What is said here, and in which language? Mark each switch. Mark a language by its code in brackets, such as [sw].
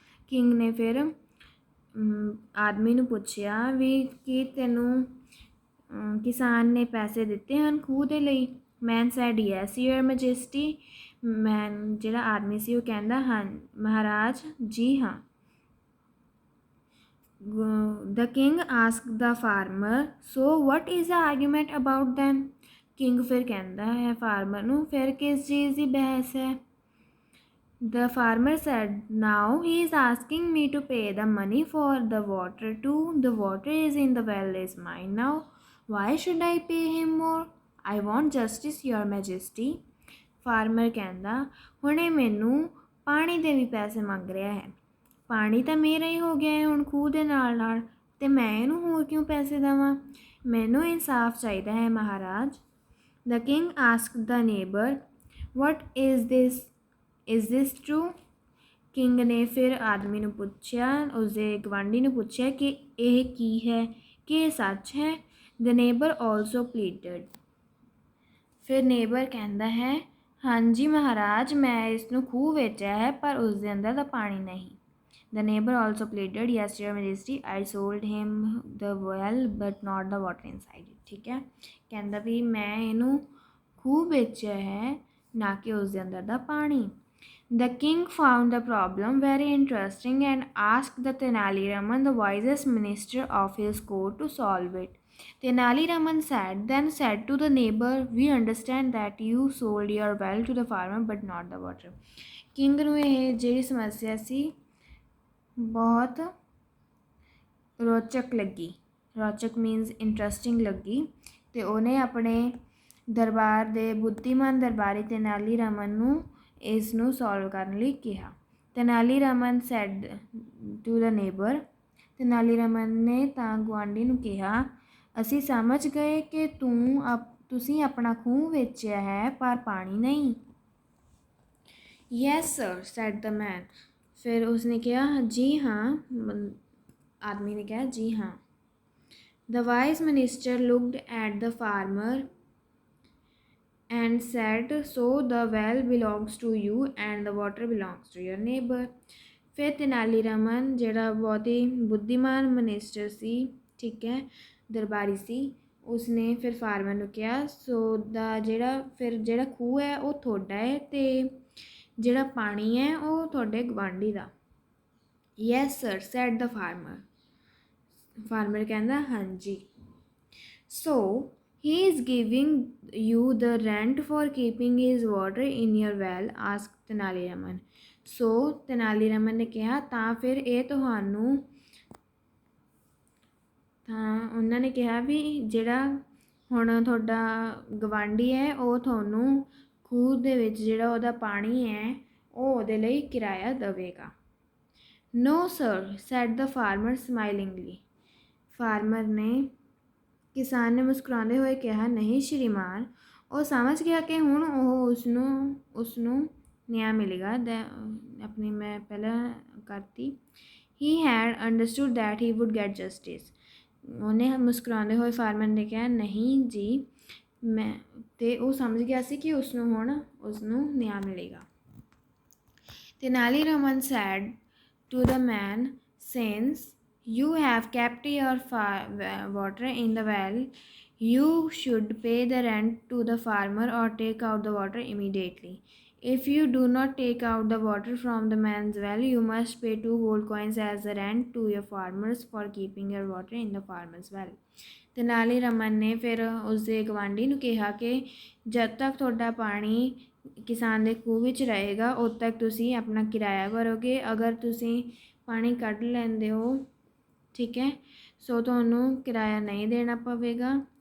[pa] King ਨੇ ਫਿਰ ਆਦਮੀ ਨੂੰ ਪੁੱਛਿਆ ਵੀ ਕੀ ਤੈਨੂੰ ਕਿਸਾਨ ਨੇ ਪੈਸੇ ਦਿੱਤੇ ਹਨ ਖੂਹ ਦੇ ਲਈ? [en] Man said yes your majesty. [pa] ਮੈਨ ਜਿਹੜਾ ਆਦਮੀ ਸੀ ਉਹ ਕਹਿੰਦਾ ਹਾਂ ਮਹਾਰਾਜ ਜੀ ਹਾਂ। [en] The king asked the farmer, so what is the argument about them? [pa] King ਫਿਰ ਕਹਿੰਦਾ ਹੈ ਫਾਰਮਰ ਨੂੰ ਫਿਰ ਕਿਸ ਚੀਜ਼ ਦੀ ਬਹਿਸ ਹੈ? [en] The farmer said, now he is asking me to pay the money for the water too. The water is in the well is mine now. Why should I pay him more? I want justice, your majesty. [pa] Farmer ਕਹਿੰਦਾ ਹੁਣ ਇਹ ਮੈਨੂੰ ਪਾਣੀ ਦੇ ਵੀ ਪੈਸੇ ਮੰਗ ਰਿਹਾ ਹੈ। ਪਾਣੀ ਤਾਂ ਮੇਰਾ ਹੀ ਹੋ ਗਿਆ ਹੈ ਹੁਣ ਖੂਹ ਦੇ ਨਾਲ ਨਾਲ, ਅਤੇ ਮੈਂ ਇਹਨੂੰ ਹੋਰ ਕਿਉਂ ਪੈਸੇ ਦੇਵਾਂ? ਮੈਨੂੰ ਇਨਸਾਫ ਚਾਹੀਦਾ ਹੈ ਮਹਾਰਾਜ। [en] The king asked the neighbor, what is this? Is this true? [pa] King ਨੇ ਫਿਰ ਆਦਮੀ ਨੂੰ ਪੁੱਛਿਆ, ਉਸਦੇ ਗਵਾਂਢੀ ਨੂੰ ਪੁੱਛਿਆ ਕਿ ਇਹ ਕੀ ਹੈ, ਕਿ ਇਹ ਸੱਚ ਹੈ? [en] The neighbor also pleaded. [pa] ਫਿਰ ਨੇਬਰ ਕਹਿੰਦਾ ਹੈ ਹਾਂਜੀ ਮਹਾਰਾਜ ਮੈਂ ਇਸ ਨੂੰ ਖੂਹ ਵੇਚਿਆ ਹੈ ਪਰ ਉਸ ਦੇ ਅੰਦਰ ਤਾਂ ਪਾਣੀ ਨਹੀਂ। [en] The neighbor also pleaded, yes your majesty, I sold him the well but not the water inside it. [pa] ਠੀਕ ਹੈ, ਕਹਿੰਦਾ ਵੀ ਮੈਂ ਇਹਨੂੰ ਖੂਹ ਵੇਚਿਆ ਹੈ ਨਾ ਕਿ ਉਸ ਦੇ ਅੰਦਰ ਦਾ ਪਾਣੀ। [en] The king found the problem very interesting and asked the Tenali Raman, the wisest minister of his court, to solve it. Tenali Raman then said to the neighbor, we understand that you sold your well to the farmer but not the water. [pa] King ਨੂੰ ਇਹ ਜਿਹੜੀ ਸਮੱਸਿਆ ਸੀ ਬਹੁਤ ਰੋਚਕ ਲੱਗੀ, ਰੋਚਕ means interesting ਲੱਗੀ, ਅਤੇ ਉਹਨੇ ਆਪਣੇ ਦਰਬਾਰ ਦੇ ਬੁੱਧੀਮਾਨ ਦਰਬਾਰੀ ਤੇਨਾਲੀ ਰਾਮਨ ਨੂੰ ਇਸ ਨੂੰ ਸੋਲਵ ਕਰਨ ਲਈ ਕਿਹਾ। Tenali Raman [en] said to the neighbour, [pa] Tenali Raman ਨੇ ਤਾਂ ਗੁਆਂਢੀ ਨੂੰ ਕਿਹਾ ਅਸੀਂ ਸਮਝ ਗਏ ਕਿ ਤੁਸੀਂ ਆਪਣਾ ਖੂਹ ਵੇਚਿਆ ਹੈ ਪਰ ਪਾਣੀ ਨਹੀਂ। [en] yes sir said the man, [pa] ਫਿਰ ਉਸਨੇ ਕਿਹਾ ਜੀ ਹਾਂ, ਆਦਮੀ ਨੇ ਕਿਹਾ ਜੀ ਹਾਂ। [en] The wise minister looked at the farmer and said, so the well belongs to you and the water belongs to your neighbor. [pa] ਫਿਰ ਤੇਨਾਲੀ ਰਾਮਨ ਜਿਹੜਾ ਬਹੁਤ ਹੀ ਬੁੱਧੀਮਾਨ ਮਨਿਸਟਰ ਸੀ, ਠੀਕ ਹੈ, ਦਰਬਾਰੀ ਸੀ, ਉਸਨੇ ਫਿਰ ਫਾਰਮਰ ਨੂੰ ਕਿਹਾ ਸੋ ਦਾ ਜਿਹੜਾ ਖੂਹ ਹੈ ਉਹ ਤੁਹਾਡਾ ਹੈ ਅਤੇ ਜਿਹੜਾ ਪਾਣੀ ਹੈ ਉਹ ਤੁਹਾਡੇ ਗੁਆਂਢੀ ਦਾ। [en] yes sir said the farmer, [pa] ਫਾਰਮਰ ਕਹਿੰਦਾ ਹਾਂਜੀ। [en] So he is giving you the rent for keeping his water in your well? asked Tenali Raman. [pa] ਸੋ ਤੇਨਾਲੀ ਰਾਮਨ ਨੇ ਕਿਹਾ ਤਾਂ ਫਿਰ ਇਹ ਤੁਹਾਨੂੰ, ਤਾਂ ਉਹਨਾਂ ਨੇ ਕਿਹਾ ਵੀ ਜਿਹੜਾ ਹੁਣ ਤੁਹਾਡਾ ਗਵਾਂਢੀ ਹੈ ਉਹ ਤੁਹਾਨੂੰ ਖੂਹ ਦੇ ਵਿੱਚ ਜਿਹੜਾ ਉਹਦਾ ਪਾਣੀ ਹੈ ਉਹ ਉਹਦੇ ਲਈ ਕਿਰਾਇਆ ਦੇਵੇਗਾ। [en] no sir said the farmer smilingly, [pa] ਫਾਰਮਰ ਨੇ ਕਿਸਾਨ ਨੇ ਮੁਸਕਰਾਉਂਦੇ ਹੋਏ ਕਿਹਾ ਨਹੀਂ ਸ਼੍ਰੀਮਾਨ। ਉਹ ਸਮਝ ਗਿਆ ਕਿ ਹੁਣ ਉਹ ਉਸਨੂੰ ਨਿਆਂ ਮਿਲੇਗਾ। ਆਪਣੀ ਮੈਂ ਪਹਿਲਾਂ ਕਰਤੀ, [en] He had understood that he would get justice. [pa] ਉਹਨੇ ਮੁਸਕਰਾਉਂਦੇ ਹੋਏ ਫਾਰਮਰ ਨੇ ਕਿਹਾ ਨਹੀਂ ਜੀ ਮੈਂ, ਅਤੇ ਉਹ ਸਮਝ ਗਿਆ ਸੀ ਕਿ ਉਸਨੂੰ ਨਿਆਂ ਮਿਲੇਗਾ। [en] Tenali Raman said to the man, since you have kept your water in the well, you should pay the rent to the farmer or take out the water immediately. If you do not take out the water from the man's well, you must pay 2 gold coins as the rent to your farmers for keeping your water in the farmer's well. [pa] Tenali Raman ਨੇ ਫਿਰ ਉਸਦੇ ਗਵਾਂਢੀ ਨੂੰ ਕਿਹਾ ਕਿ ਜਦ ਤੱਕ ਤੁਹਾਡਾ ਪਾਣੀ ਕਿਸਾਨ ਦੇ ਖੂਹ ਵਿੱਚ ਰਹੇਗਾ ਉਦ ਤੱਕ ਤੁਸੀਂ ਆਪਣਾ ਕਿਰਾਇਆ ਭਰੋਗੇ। ਅਗਰ ਤੁਸੀਂ ਪਾਣੀ ਕੱਢ ਲੈਂਦੇ ਹੋ, ਠੀਕ ਹੈ, ਸੋ ਤੁਹਾਨੂੰ ਕਿਰਾਇਆ ਨਹੀਂ ਦੇਣਾ ਪਵੇਗਾ।